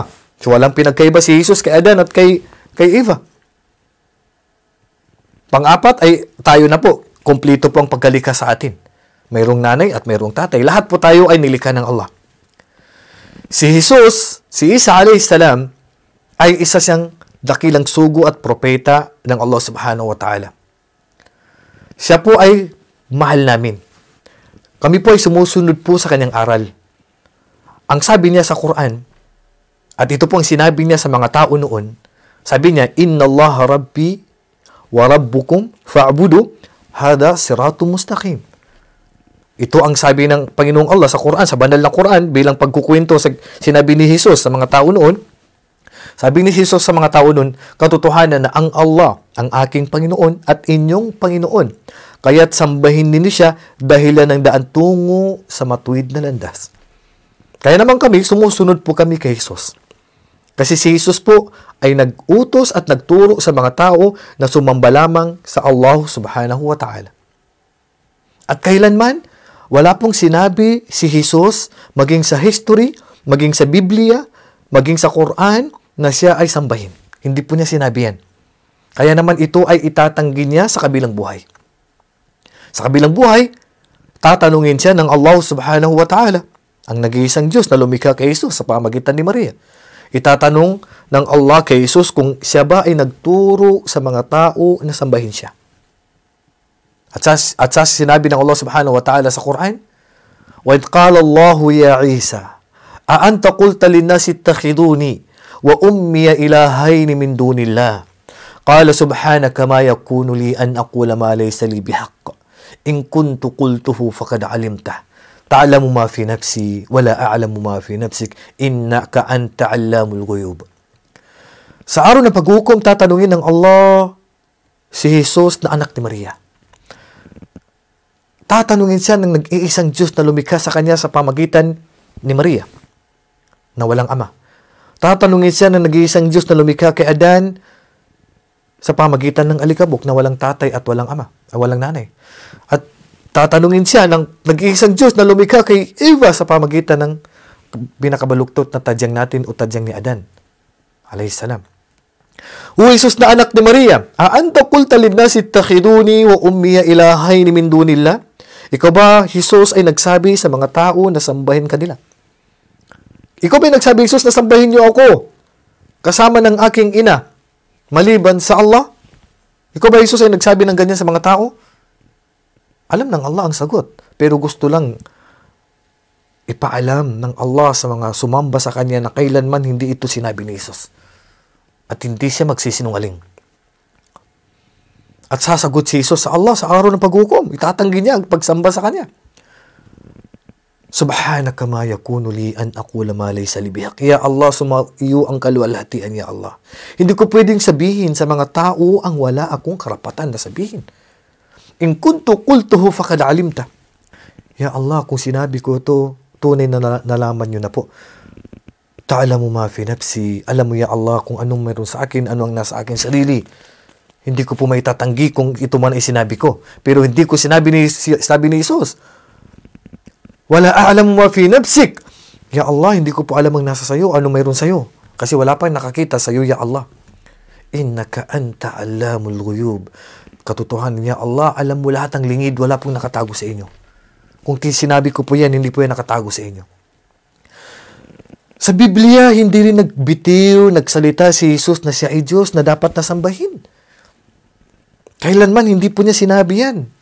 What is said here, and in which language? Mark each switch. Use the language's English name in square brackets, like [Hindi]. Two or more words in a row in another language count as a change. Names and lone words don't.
[Filipino] So walang pinagkaiba si Jesus kay Adan at kay Eva. Pang-apat ay tayo na po. Kompleto po ang pagkalikha sa atin. Mayroong nanay at mayroong tatay. Lahat po tayo ay nilikha ng Allah. Si Jesus, si Isa [Arabic] عليه السلام, [Filipino] ay isa siyang dakilang sugo at propeta ng Allah [Arabic] سبحانه وتعالى. [Filipino] Siya po ay mahal namin. Kami po ay sumusunod po sa kanyang aral. Ang sabi niya sa Quran, at ito po ang sinabi niya sa mga tao noon, sabi niya, [Arabic] إن الله ربي وربكم فاعبدوا هذا صراط مستقيم. [Filipino] Ito ang sabi ng Panginoong Allah sa Quran, sa banal na Quran, bilang pagkukwento sa sinabi ni Jesus sa mga tao noon. Sabi ni Jesus sa mga tao noon, katotohanan na ang Allah, ang aking Panginoon at inyong Panginoon. Kaya't sambahin ninyo siya dahilan ng daan tungo sa matuwid na landas. Kaya naman kami, sumusunod po kami kay Jesus. Kasi si Jesus po ay nag-utos at nagturo sa mga tao na sumamba lamang sa Allah [Arabic] سبحانه وتعالى. [Filipino] At kailanman, wala pong sinabi si Jesus, maging sa history, maging sa Biblia, maging sa Quran, na siya ay sambahin. Hindi po niya sinabi yan. Kaya naman ito ay itatanggi niya sa kabilang buhay. Sa kabilang buhay, tatanungin siya ng Allah [Arabic] سبحانه وتعالى, [Filipino] ang nag-iisang Diyos na lumikha kay Jesus sa pamagitan ni Maria. Itatanong ng Allah kay Jesus kung siya ba ay nagturo sa mga tao na sambahin siya. At sa sinabi ng Allah [Arabic] سبحانه وتعالى [Filipino] sa Quran, [Arabic] وَإِذْ قَالَ اللَّهُ يَا عِيسَى أَأَنْتَ قُلْتَ لِلنَّاسِ اتَّخِذُونِي وَأُمِّيَ إِلَٰهَيْنِ مِن دُونِ اللَّهِ قَالَ سُبْحَانَكَ مَا يَكُونُ لِي أَنْ أَقُولَ مَا لَيْسَ لِي بِحَقٍّ إِن كُنتُ قُلْتُهُ فَقَدْ عَلِمْتَهُ تَعْلَمُ مَا فِي نَفْسِي وَلَا أَعْلَمُ مَا فِي نَفْسِكَ إِنَّكَ أَنْتَ عَلَّامُ الْغُيُوبِ. [Filipino] Sa araw ng paghukom, tatanungin ng Allah si Jesus na anak ni Maria. Tatanungin siya ng nag-iisang Diyos na lumikha sa kanya sa pamagitan ni Maria na walang ama. Tatanungin siya ng nag-iisang Diyos na lumikha kay Adan sa pamagitan ng alikabok na walang tatay at walang ama, walang nanay. At tatanungin siya ng nag-iisang Diyos na lumikha kay Eva sa pamagitan ng pinakabaluktot na tadyang natin o tadyang ni Adan [Arabic] عليه السلام. [Filipino] O Jesus na anak ni Maria, [Arabic] أأنت قلت للناس اتخذوني وأمي إلهين من دون الله? [Filipino] Ikaw ba, Jesus, ay nagsabi sa mga tao na sambahin kanila? Ikaw ba nagsabi, Jesus, na sambahin niyo ako kasama ng aking ina maliban sa Allah? Ikaw ba, Jesus, ay nagsabi ng ganyan sa mga tao? Alam ng Allah ang sagot, pero gusto lang ipaalam ng Allah sa mga sumamba sa kanya na kailanman hindi ito sinabi ni Jesus. At hindi siya magsisinungaling. At sasagot si Jesus sa Allah sa araw ng paghukom. Itatanggi niya ang pagsamba sa kanya. [Arabic] سبحانك ما يكون لي أن أقول ما ليس لي بحق. [Filipino] Ya Allah, sumaiyo ang kaluwalhatian, ya Allah. Hindi ko pwedeng sabihin sa mga tao ang wala akong karapatan na sabihin. [Arabic] إن كنت قلته فقد علمت. [Filipino] Ya Allah, kung sinabi ko ito, tunay na nalaman nyo na po. [Arabic] تعلم ما في نفسي. [Filipino] Alam mo, ya Allah, kung anong meron sa akin, ano ang nasa akin sarili. Hindi ko po maitatanggi kung ito man ay sinabi ko. Pero hindi ko sabi ni Jesus. [Arabic] ولا أعلم ما في نفسك. [Filipino] Ya Allah, hindi ko po alam ang nasa sayo, ano mayroon sayo. Kasi wala pa nakakita sayo, ya Allah. [Arabic] إنك أنت علام الغيوب. [Filipino] Katotohanan, ya Allah, alam mo lahat ng lingid, wala pong nakatago sa inyo. Kung sinabi ko po yan, hindi po yan nakatago sa inyo. Sa Biblia, hindi rin nagbitiw, nagsalita si Jesus na siya ay Diyos na dapat nasambahin. Kailanman, hindi po niya sinabi yan.